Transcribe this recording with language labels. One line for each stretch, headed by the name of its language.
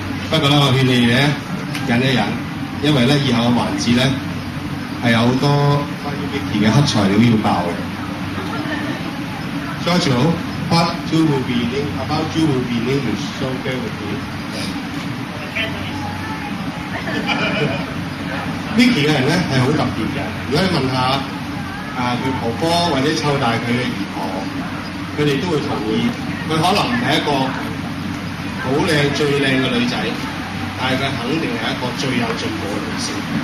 Cantonese: 不過咧，我勸你哋咧忍一忍，因為咧以後嘅環節咧係有好多關於 Vicky 嘅黑材料要爆嘅。
English: George, part 2 will be in about you will be in English, so bear with me.
Cantonese: Vicky 嘅人咧係好特別嘅。如果你問下佢婆婆或者湊大佢嘅姨婆，佢哋都會同意。佢可能唔係一個好靚、最靚嘅女仔，但係佢肯定係一個最有進步嘅女性。